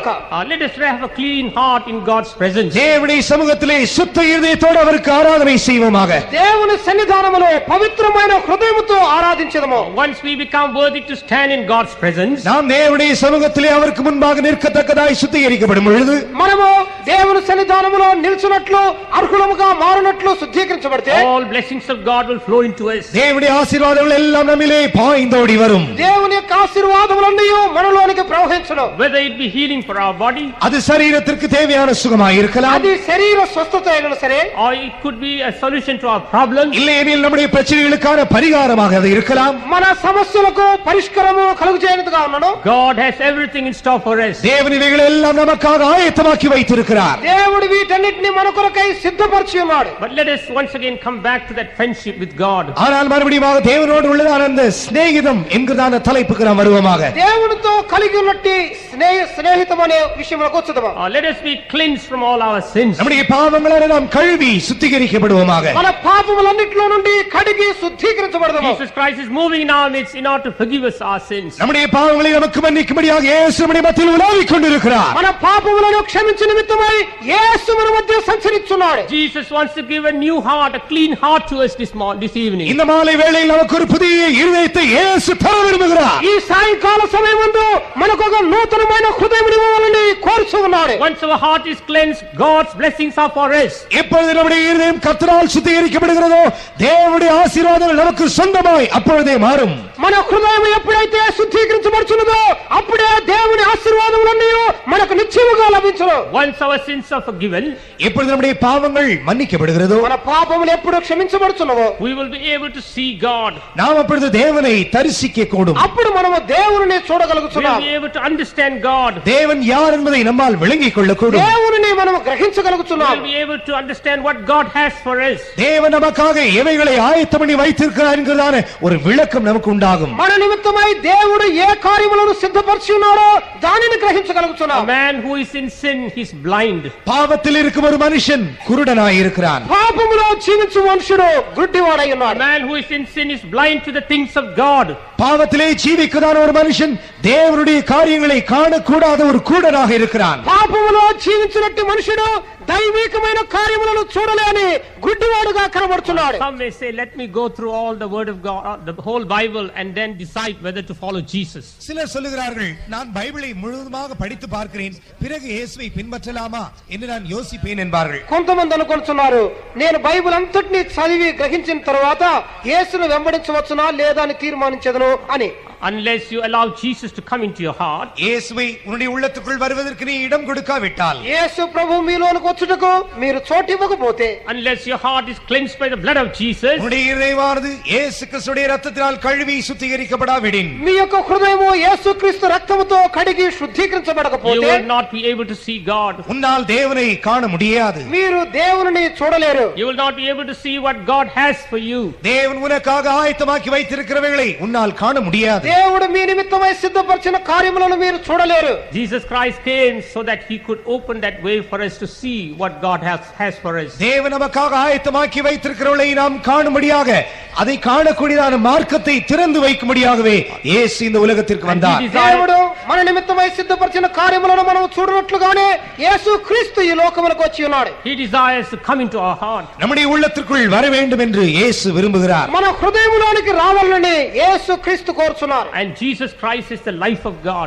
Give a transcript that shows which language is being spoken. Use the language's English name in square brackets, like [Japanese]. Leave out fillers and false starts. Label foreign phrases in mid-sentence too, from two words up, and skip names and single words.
[English] Let us have a clean heart in God's presence. [Tamil] தேவனுடைய சமூகத்திலே சுத்த இருதயத்தோடு அவருக்கு ஆராதனை செய்வோமாக. [Telugu] దేవుని సన్నిధానములో పవిత్రమైన హృదయముతో ఆరాధించదము. [English] Once we become worthy to stand in God's presence, [Tamil] நாம் தேவனுடைய சமூகத்திலே அவருக்கு முன்பாக நிற்கத்தக்கதாய் சுத்திகரிக்கப்படும் பொழுது, [Telugu] మనము దేవుని సన్నిధానములో నిల్చున్నట్లు అర్హులముగా మారినట్లు శుద్ధీకరించబడితే [English] all blessings of God will flow into us. [Tamil] தேவனுடைய ஆசீர்வாதங்கள் எல்லாம் நம்மிலே பாய்ந்தோடி வரும். [Telugu] దేవుని యొక్క ఆశీర్వాదములన్నీ మనలోనికి ప్రవహించును. [English] Whether it be healing for our body, [Tamil] அது சரீரத்திற்கு தேவையான சுகமாய் இருக்கலாம், [Telugu] అది శరీర స్వస్థత అయినా సరే, [English] or it could be a solution to our problems, [Tamil] இல்லையெனில் நம்முடைய பிரச்சனைகளுக்கான பரிகாரமாக அது இருக்கலாம். [Telugu] మన సమస్యలకు పరిష్కారము కలుగజేయనిదిగా ఉన్నాను. [English] God has everything in store for us. [Tamil] தேவன் இவைகளை எல்லாம் நமக்காக ஆயத்தமாக்கி வைத்திருக்கிறார். [Telugu] దేవుడు వీటన్నిటిని మన కొరకై సిద్ధపరిచి ఉన్నాడు. [English] But let us once again come back to that friendship with God. [Tamil] ஆனால் மறுபடியும் தேவனோடு உள்ளதான அந்த சிநேகிதம் என்கிறதான தலைப்புக்கு நாம் வருவோமாக. [Telugu] దేవునితో కలిగి ఉన్నట్టి స్నేహితం అనే విషయంలోకి వచ్చేదమా. [English] Let us be cleansed from all our sins. [Tamil] நம்முடைய பாவங்களால் நாம் கழுவி சுத்திகரிக்கப்படுவோமாக. [Telugu] మన పాపములన్నిటిలో నుండి కడిగి శుద్ధీకరించబడదాము. [English] Jesus Christ is moving in our midst in order to forgive us our sins. [Tamil] நம்முடைய பாவங்களை நமக்கு மன்னிக்கும்படியாக இயேசு நம்முடைய மத்தியில் உலாவிக் கொண்டிருக்கிறார். [Telugu] మన పాపములను క్షమించు నిమిత్తమై యేసు మన మధ్య సంచరిస్తున్నాడు. [English] Jesus wants to give a new heart, a clean heart to us this evening. [Tamil] இந்த மாலை வேளையில் நமக்கு ஒரு புதிய இருதயத்தை இயேசு தர விரும்புகிறார். [Telugu] ఈ సాయంకాల సమయమందు మనకు ఒక నూతనమైన హృదయం ఇవ్వాలని కోరుచున్నాడు. [English] Once our heart is cleansed, God God's blessings are for us. [Tamil] எப்பொழுது நம்முடைய இருதயம் கர்த்தரால் சுத்திகரிக்கப்படுகிறதோ தேவனுடைய ஆசீர்வாதங்கள் நமக்கு சொந்தமாய் அப்பொழுதே மாறும். [Telugu] మన హృదయం ఎప్పుడైతే శుద్ధీకరించబడుచున్నదో అప్పుడే దేవుని ఆశీర్వాదములన్నీ మనకు నిశ్చయముగా లభించును. [English] Once our sins are forgiven, [Tamil] எப்பொழுது நம்முடைய பாவங்கள் மன்னிக்கப்படுகிறதோ [Telugu] మన పాపములు ఎప్పుడు క్షమించబడుచున్నవో [English] we will be able to see God. [Tamil] நாம் அப்பொழுது தேவனை தரிசிக்க கூடும். [Telugu] అప్పుడు మనము దేవుని [English] We will [Telugu] చూడగలుగుతున్నాం. [English] be able to understand God. [Tamil] தேவன் யார் என்பதை நம்மால் விளங்கிக் கொள்ளக்கூடும். [Telugu] దేవుని మనము [English] We [Telugu] గ్రహించగలుగుతున్నాం. [English] will be able to understand what God has for us. [Tamil] தேவன் நமக்காக எவைகளை ஆயத்தம் பண்ணி வைத்திருக்கிறார் என்கிறதான ஒரு விளக்கம் நமக்கு உண்டாகும். [Telugu] మన నిమిత్తమై దేవుడు ఏ కార్యములను సిద్ధపరిచి ఉన్నాడో దానిని గ్రహించగలుగుతున్నాం. [English] A man who is in sin, he's blind. [Tamil] பாவத்தில் இருக்கும் ஒரு மனுஷன் குருடனாய் இருக்கிறான். [Telugu] పాపములో జీవించు మనుషుడు గుడ్డివాడై [English] A [Telugu] ఉన్నాడు. [English] man who is in sin is blind to the things of God. [Tamil] பாவத்திலே ஜீவிக்கிறதான ஒரு மனுஷன் தேவனுடைய காரியங்களை காணக்கூடாத ஒரு குருடனாக இருக்கிறான். [Telugu] పాపములో జీవించినట్టు మనుషుడు దైవికమైన కార్యములను చూడలేని గుడ్డివాడుగా కనబడుతున్నాడు. [English] Some may say, let me go through all the word of God, the whole Bible, and then decide whether to follow Jesus. [Tamil] சிலர் சொல்லுகிறார்கள், நான் பைபிளை முழுவதுமாக படித்து பார்க்கிறேன், பிறகு இயேசுவை பின்பற்றலாமா என்று நான் யோசிப்பேன் என்பார்கள். [Telugu] కొంతమంది అనుకుంటున్నారు, నేను బైబిల్ అంతటిని చదివి గ్రహించిన తర్వాత యేసును వెంబడించవచ్చునా లేదా అని తీర్మానించదును అని. [English] Unless you allow Jesus to come into your heart, [Tamil] இயேசுவை உன்னுடைய உள்ளத்துக்குள் வருவதற்கு நீ இடம் கொடுக்காவிட்டால், [Telugu] యేసు ప్రభు మీలోనికి వచ్చుటకు మీరు చోటు ఇవ్వకపోతే, [English] unless your heart is cleansed by the blood of Jesus, [Tamil] உன்னுடைய இதயமானது இயேசு கிறிஸ்துவின் இரத்தத்தினால் கழுவி சுத்திகரிக்கப்படாவிடின், [Telugu] మీ యొక్క హృదయము యేసుక్రీస్తు రక్తముతో కడిగి [English] you [Telugu] శుద్ధీకరించబడకపోతే [English] will not be able to see God. [Tamil] உன்னால் தேவனை காண முடியாது. [Telugu] మీరు దేవుని చూడలేరు. [English] You will not be able to see what God has for you. [Tamil] தேவன் உனக்காக ஆயத்தமாக்கி வைத்திருக்கிறவைகளை உன்னால் காண முடியாது. [Telugu] దేవుడు మీ నిమిత్తమై సిద్ధపరిచిన కార్యములను మీరు చూడలేరు. [English] Jesus Christ came so that he could open that way for us to see what God has for us. [Tamil] தேவன் நமக்காக ஆயத்தமாக்கி வைத்திருக்கிறவளை நாம் காணும்படியாக, அதை காணக்கூடியதான மார்க்கத்தை திறந்து வைக்கும்படியாகவே இயேசு இந்த உலகத்திற்கு வந்தார். [Telugu] దేవుడు మన నిమిత్తమై సిద్ధపరిచిన కార్యములను మనం చూడనట్లుగానే యేసు క్రీస్తు ఈ లోకములకు వచ్చి ఉన్నాడు. [English] He desires to come into our heart. [Tamil] நம்முடைய உள்ளத்திற்குள் வர வேண்டும் என்று இயேசு விரும்புகிறார். [Telugu] మన హృదయములోనికి రావాలని యేసు క్రీస్తు కోరుచున్నారు. [English] And Jesus Christ is the life of God.